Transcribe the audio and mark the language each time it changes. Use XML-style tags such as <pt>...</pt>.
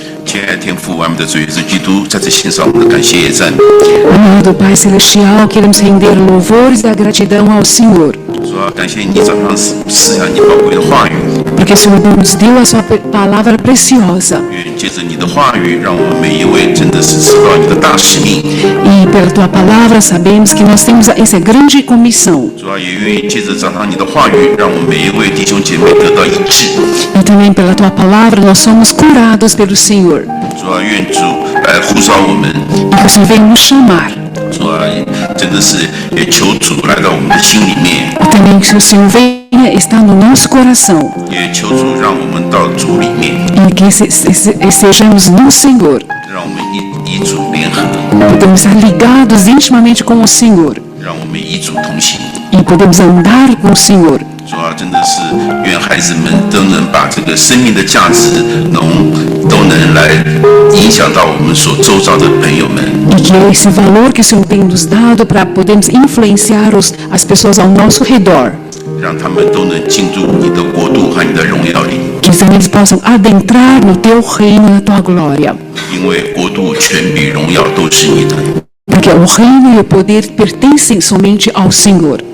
<zh>亲爱的天父，我们的主耶稣基督，在这献上我们的感谢也赞美。</zh> <pt>Amado Pai Celestial, queremos render louvores e gratidão ao Senhor.</pt> <zh>主啊，感谢你早上赐下你宝贵的话语，</zh> <pt>Porque o Senhor nos deu a sua palavra preciosa.</pt> <zh>愿借着你的话语，让我们每一位真的是知道你的大使命。</zh> <pt>E pela tua palavra sabemos que nós temos essa grande comissão.</pt> <zh>主啊，也愿意借着早上你的话语，让我们每一位弟兄姐妹得到医治。</zh> <pt>E também pela tua palavra nós somos curados pelo Senhor.</pt> <zh>主啊，愿主来呼召我们。</zh> <pt>E que o Senhor venha nos chamar.</pt> <zh>主啊，真的是也求主来到我们的心里面，</zh> <pt>E também que o Senhor venha estar no nosso coração.</pt> <zh>也求主让我们到主里面，</zh> <pt>E que sejamos no Senhor.</pt> <zh>让我们与主联合，</zh> <pt>Podemos estar ligados intimamente com o Senhor.</pt> <zh>让我们与主同行。</zh> <pt>E podemos andar com o Senhor.</pt> <zh>主啊，真的是愿孩子们都能把这个生命的价值都能来影响到我们所周遭的朋友们。</zh> <pt>E que esse valor que o Senhor tem nos dado para podermos influenciar as pessoas ao nosso redor.</pt> <zh>让他们都能进入你的国度和你的荣耀里。</zh> <pt>Que também eles possam adentrar no teu reino e na tua glória.</pt> <zh>因为国度、权柄、荣耀都是你的，</zh> <pt>Porque o reino e o poder pertencem somente ao Senhor.</pt>